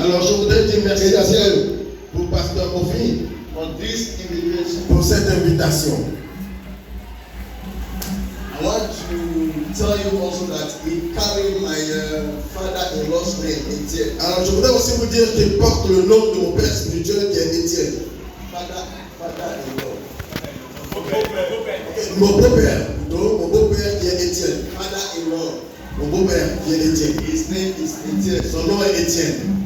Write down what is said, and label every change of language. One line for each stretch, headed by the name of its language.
French: Alors je voudrais dire merci à Dieu pour Pasteur Kofi
English: for this invitation.
French: Pour cette invitation.
English: I want to tell you also that he carried my father-in-law's name, Etienne.
French: Alors je voudrais aussi vous dire qu'il porte le nom de mon père spirituel qui est Etienne.
English: Father-in-law.
French: Mon beau-père, plutôt, mon beau-père qui est Etienne.
English: Father-in-law.
French: Mon beau-père qui est Etienne.
English: His name is Etienne.
French: Son nom est Etienne.